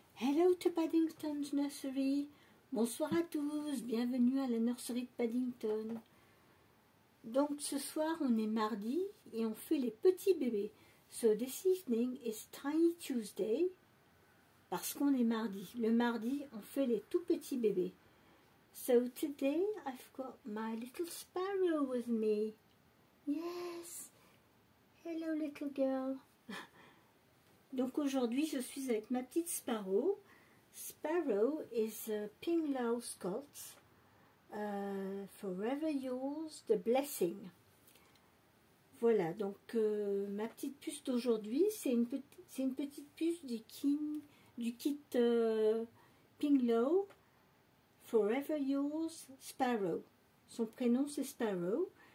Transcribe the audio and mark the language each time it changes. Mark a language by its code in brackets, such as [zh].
[en] Hello to Paddington's Nursery. [fr] Bonsoir à tous. Bienvenue à la nurserie de Paddington. Donc ce soir on est mardi et on fait les petits bébés. [en] So this evening is Tiny Tuesday. [fr] Parce qu'on est mardi. Le mardi on fait les tout petits bébés. [en] So today I've got my little sparrow with me. Yes. Hello little girl. [fr] Donc aujourd'hui je suis avec ma petite Sparrow. [en] Sparrow is a Pinglau Scots. Forever yours, the blessing. [fr] Voilà, donc ma petite puce d'aujourd'hui, c'est une petite puce du kit Pinglau. [en] Forever yours, [fr] Sparrow. Son prénom c'est Sparrow.